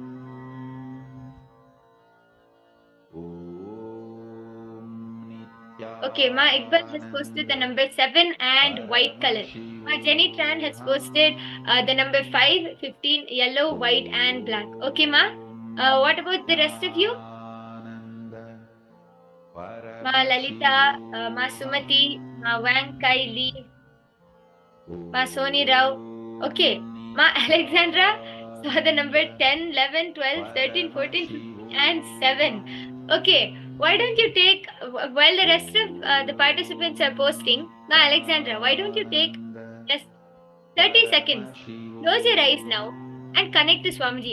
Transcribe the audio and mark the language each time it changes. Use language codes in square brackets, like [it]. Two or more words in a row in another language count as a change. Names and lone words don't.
[en] Okay, Ma Iqbal has posted the number 7 and white color. Ma Jenny Tran has posted the number 5, 15, yellow, white and black. Okay, Ma. What about the rest of you? Ma Lalita, Ma Sumati, Ma Wang Kai Lee, Ma Soni Rao. Okay, Ma Alexandra saw the number 10, 11, 12, 13, 14, 15 and 7. Okay, why don't you take, while the rest of the participants are posting, Ma Alexandra, why don't you take just 30 seconds, close your eyes now and connect to Swamiji.